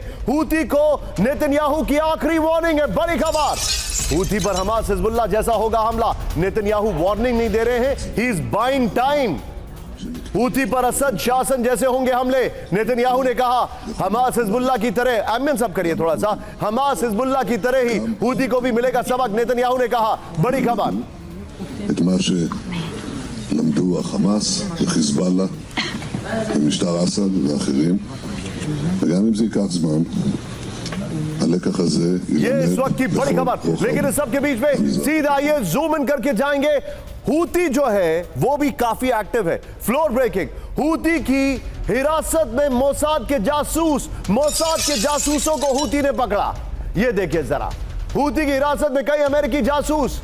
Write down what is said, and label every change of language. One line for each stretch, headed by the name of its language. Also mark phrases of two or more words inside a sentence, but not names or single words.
Hindi: हूती को नेतन्याहू की आखिरी वार्निंग है। बड़ी खबर, हूती पर हमास हिजबुल्लाह जैसा होगा हमला। नेतन्याहू वार्निंग नहीं दे रहे हैं,
English: he is buying time.
Hindi: हूती पर असद शासन जैसे होंगे हमले। नेतन्याहू ने कहा हमास हिजबुल्लाह की तरह, एमएन सब करिए थोड़ा सा, हमास हिजबुल्लाह की तरह ही हूती को भी मिलेगा सबक, नेतन्याहू ने कहा। बड़ी खबर,
Hebrew: את מה שלמדו החמאס וחיזבאללה ומשטר אסד ואחרים, וגם אם זה ייקח זמן, הלקח הזה
Hindi: ये इस वक्त की बड़ी खबर। लेकिन इस सब के बीच में सीधा आइए
English: zoom in
Hindi: करके जाएंगे। हूती जो है वो भी काफी एक्टिव है।
English: floor breaking,
Hindi: हूती की हिरासत में मोसाद के जासूस, मोसाद के जासूसों को हूती ने पकड़ा। ये देखिए जरा, हूती की हिरासत में कई अमेरिकी जासूस।